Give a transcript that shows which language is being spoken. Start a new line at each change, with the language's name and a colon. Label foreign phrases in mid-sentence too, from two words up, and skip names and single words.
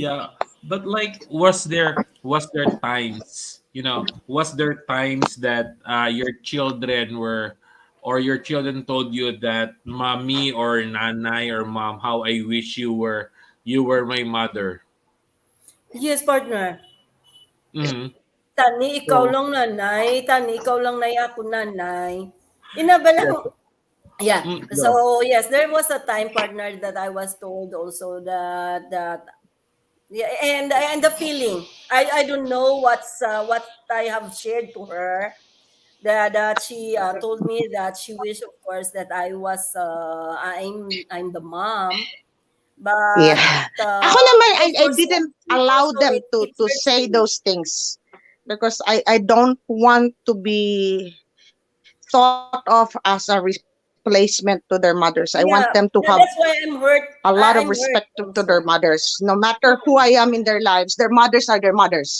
English: Yeah, but like, was there times, was there times that your children were, or your children told you that mommy or nanay or mom, how I wish you were my mother. Yes, partner. Mm-hmm.
Hiligaynon: Tani, ikaw
English: So,
Hiligaynon: lang nanay. Tani, ikaw lang nay ako nanay. Inaba lang.
English: yes, Yeah. So, no. yes, there was a time, partner, that I was told also that yeah, and the feeling. I don't know what I have shared to her, that she told me that she wished, of course, that I'm the mom, but Yeah.
Hiligaynon: Ako naman,
English: of I course, didn't me allow also, them to it to hurts say me. those things, because I don't want to be thought of as a replacement to their mothers. I want them to have Yeah, that's why I'm a hurt. lot of respect I'm hurt to their also. mothers. No matter who I am in their lives, their mothers are their mothers.